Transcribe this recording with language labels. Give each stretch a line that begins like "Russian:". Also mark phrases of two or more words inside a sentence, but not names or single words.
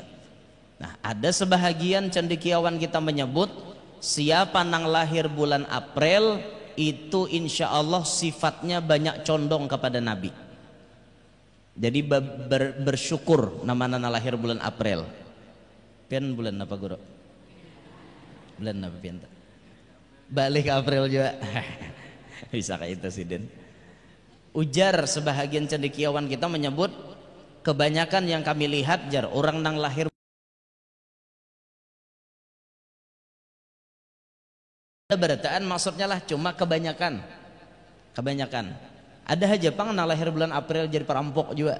Banjar: Nah, ada sebahagian cendekiawan kita menyebut siapa nang lahir bulan April itu
Arabic: إن شاء الله
Banjar: sifatnya banyak condong kepada Nabi. Jadi bersyukur nama nana lahir bulan April. Pian bulan apa guru? Bulan apa pian? Balik April juga. Bisa kayak itu sih Den. Ujar sebahagian cendekiawan kita menyebut kebanyakan yang kami lihat jar orang nang lahir berataan maksudnya lah cuma kebanyakan ada aja pang nang lahir bulan April jadi perampok juga.